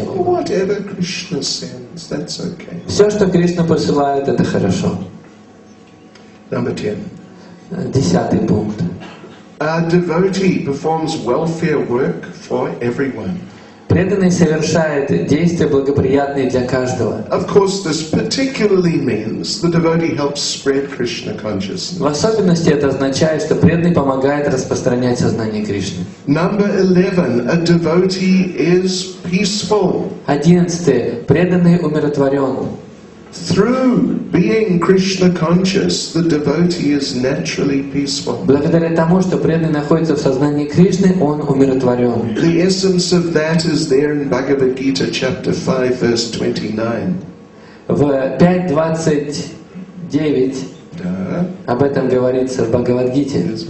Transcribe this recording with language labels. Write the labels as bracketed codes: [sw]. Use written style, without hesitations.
[en] Whatever Krishna sends, that's okay. [ru] Все, что Кришна посылает, это хорошо. [en] Number 10. [ru] 10 пункт. [en] A devotee performs welfare work for everyone. [ru] Преданный совершает действия благоприятные для каждого. [en] Of course, this particularly means the devotee helps spread Krishna consciousness. [ru] В особенности это означает, что преданный помогает распространять сознание Кришны. [en] Number 11, a devotee is peaceful. [ru] 11. Преданный умиротворен. [en] Through being Krishna conscious, the devotee is naturally peaceful. [ru] Благодаря тому, что преданный находится в сознании Кришны, он умиротворен. [en] The essence of that is there in Bhagavad Gita, chapter 5, verse 29. [ru] В 5.29 об этом говорится в Бхагавад-гите.